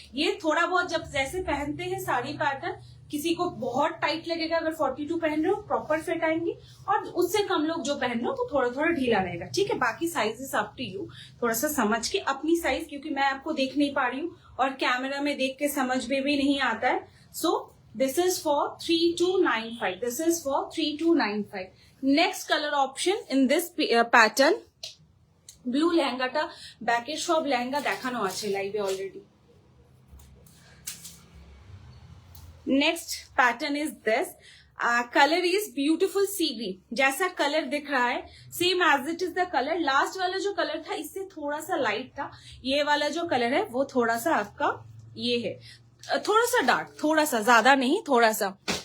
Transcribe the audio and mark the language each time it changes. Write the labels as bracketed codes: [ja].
[hi] ये थोड़ा बहुत जब जैसे पहनते हैं साड़ी पैटर्न, किसी को बहुत टाइट लगेगा अगर 42 पहन रहे हो, प्रॉपर फिट आएंगी, और उससे कम लोग जो पहन रहे हो तो थोड़ा थोड़ा ढीला रहेगा, ठीक है। बाकी साइजेस अप टू यू, थोड़ा सा समझ के अपनी साइज, क्योंकि मैं आपको देख नहीं पा रही हूँ और कैमरा में देख के समझ में भी नहीं आता है। [en] So this is for 3295, this is for 3295. next color option in this pattern, blue [bn] লেহেঙ্গাটা ব্যাকের সব লেহেঙ্গা দেখানো আছে লাইভে already. [en] next pattern is this, color is beautiful sea green, [hi] जैसा कलर दिख रहा है [en] Same as it is the colour. [hi] Last वाला जो कलर था इससे थोड़ा सा लाइट था, ये वाला जो कलर है वो थोड़ा सा आपका ये है, थोड़ा सा डार्क, थोड़ा सा, ज्यादा नहीं, थोड़ा सा।